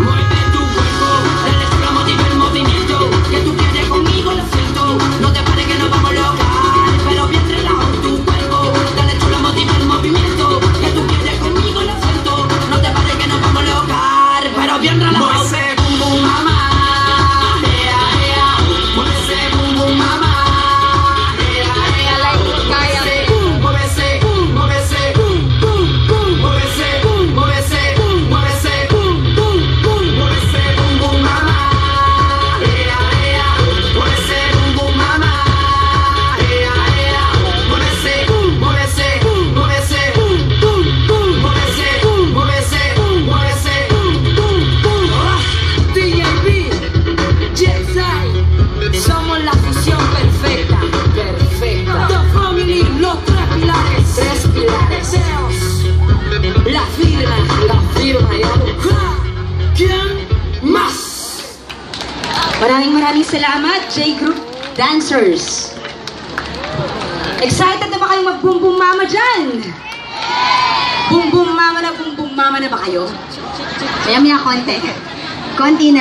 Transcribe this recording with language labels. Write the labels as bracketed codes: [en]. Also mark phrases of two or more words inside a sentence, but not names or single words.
[es] Mueve tu cuerpo, dale chulo, motiva el movimiento. Que tú quieres conmigo, lo siento. No te pares que nos vamos a locar, pero bien relajado tu cuerpo. Dale chulo, motiva el movimiento. Que tú quieres conmigo, lo siento. No te pares que nos vamos a locar, pero bien relajado. Mueve bum bum mama, ea ea. Mueve bum bum mama, ea ea. Mueve bum, mueve bum, mueve bum bum bum. Mueve bum, mueve bum, mueve bum bum bum. Mueve bum bum mama, ea ea. Mueve bum bum mama, ea ea. Mueve bum, mueve bum, mueve bum bum bum. Mueve bum, mueve bum, mueve bum bum bum. DJB, Jetsai, somos la fusión perfecta. The Family, los tres pilares. Zeus, la firma y ¿quién más? [tl] Maraming salamat, J-Group Dancers. Excited na ba kayong mag-boom boom mama dyan? Boom boom mama na ba kayo? Maya konti. Konti na lang.